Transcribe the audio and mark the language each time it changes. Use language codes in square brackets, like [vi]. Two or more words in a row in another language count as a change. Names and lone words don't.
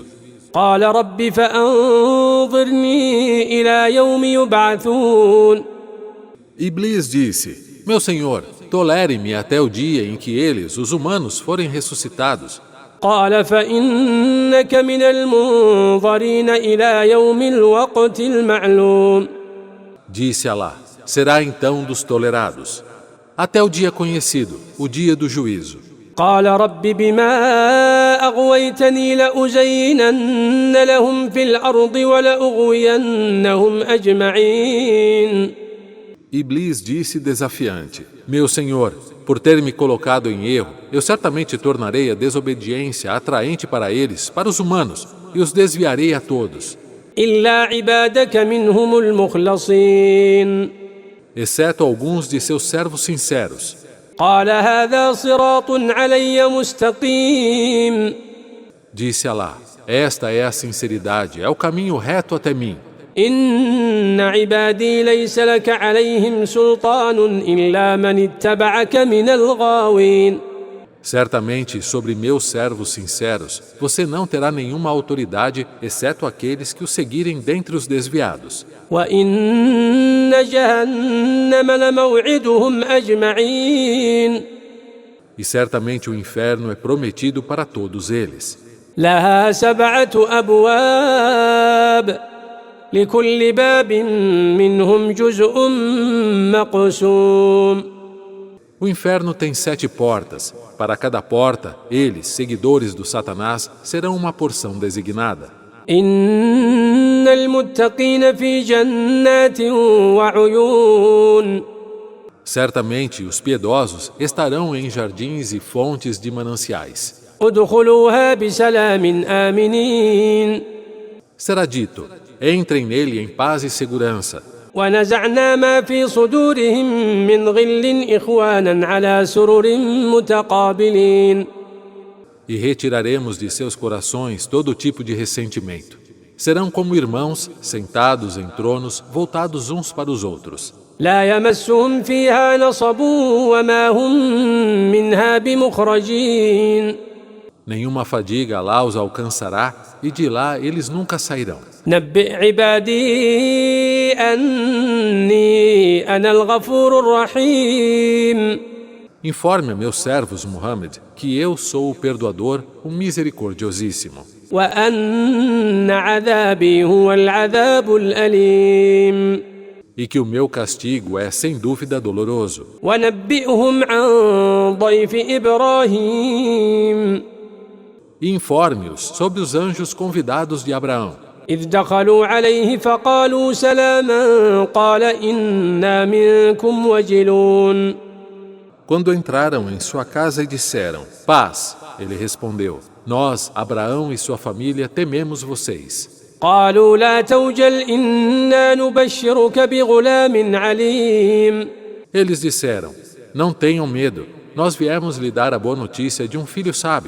[ar] قال رب فأنظرني إلى يوم يبعثون. [pt] Iblis disse: meu Senhor, tolere-me até o dia em que eles, os humanos, forem ressuscitados. [ar] قال فإنك من المنظرين إلى يوم الوقت المعلوم. [pt] Disse Alá: será então dos tolerados, até o dia conhecido, o dia do juízo. [ar] قال رب بما أغويتني لأزينن لهم في الأرض ولأغوينهم أجمعين. [pt] Iblis disse desafiante: meu Senhor, por ter me colocado em erro, eu certamente tornarei a desobediência atraente para eles, para os humanos, e os desviarei a todos. [ar] إلا عبادك منهم المخلصين. [pt] Exceto alguns de seus servos sinceros. [ar] قال هذا صراط علي مستقيم. [pt] Disse Alá: esta é a sinceridade, é o caminho reto até mim. [ar] إن عبادي ليس لك عليهم سلطان إلا من اتبعك من الغاوين. [pt] Certamente, sobre meus servos sinceros, você não terá nenhuma autoridade, exceto aqueles que o seguirem dentre os desviados. [ar] وإن جهنم لموعدهم أجمعين. [pt] E certamente o inferno é prometido para todos eles. [ar] لها 7 أبواب لكل باب منهم جزء مقسوم. [pt] O inferno tem 7 portas. Para cada porta, eles, seguidores do Satanás, serão uma porção designada. [ar] إن المتقين في جنات وعيون. [pt] Certamente os piedosos estarão em jardins e fontes de mananciais. [ar] ادخلوها بسلام آمنين. [pt] Será dito, entrem nele em paz e segurança. [ar] ونزعنا ما في صدورهم من غل إخوانا على سرر متقابلين. [pt] E retiraremos de seus corações todo tipo de ressentimento. Serão como irmãos, sentados em tronos, voltados uns para os outros. [ar] لا يمسهم فيها نصب وما هم منها بمخرجين. [pt] Nenhuma fadiga lá os alcançará e de lá eles nunca sairão. [ar] نبئ عبادي أني أنا الغفور الرحيم. [pt] Informe a meus servos, Muhammad, que eu sou o perdoador, o misericordiosíssimo. [ar] وأن عذابي هو العذاب الأليم. [pt] E que o meu castigo é sem dúvida doloroso. [ar] ونبئهم عن ضيف إبراهيم. [pt] E informe-os sobre os anjos convidados de Abraão. [ar] إذ دخلوا عليه فقالوا سلاما قال إنا منكم وجلون. [pt] Quando entraram em sua casa e disseram, paz, ele respondeu, nós, Abraão e sua família, tememos vocês. [ar] قالوا لا توجل إنا نبشرك بغلام عليم. [pt] Eles disseram, não tenham medo, nós viemos lhe dar a boa notícia de um filho sábio.